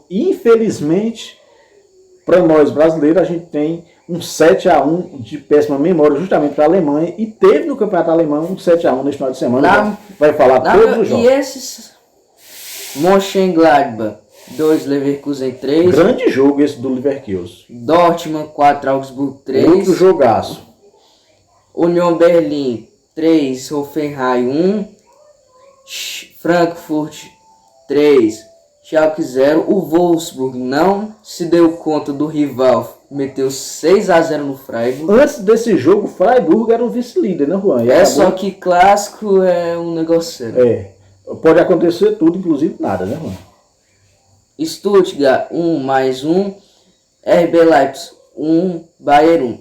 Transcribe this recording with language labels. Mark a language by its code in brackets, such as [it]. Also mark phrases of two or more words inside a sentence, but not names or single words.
[pt] Infelizmente, para nós brasileiros, a gente tem um 7-1 de péssima memória, justamente para a Alemanha. E teve no Campeonato Alemão um 7-1 neste final de semana. Vai falar todos os jogos. E esses Mönchengladbach 2, Leverkusen 3. Grande jogo esse do Leverkusen. Dortmund 4, Augsburg 3. Outro jogaço. Union Berlin 3, Hoffenheim 1, Frankfurt 3, Schalke 0. O Wolfsburg não se deu conta do rival, meteu 6-0 no Freiburg. Antes desse jogo, o Freiburg era o vice-líder, né, Juan? Só que clássico é um negócio sério. Pode acontecer tudo, inclusive nada, né, Juan? Stuttgart 1+1, RB Leipzig 1, Bayern 1.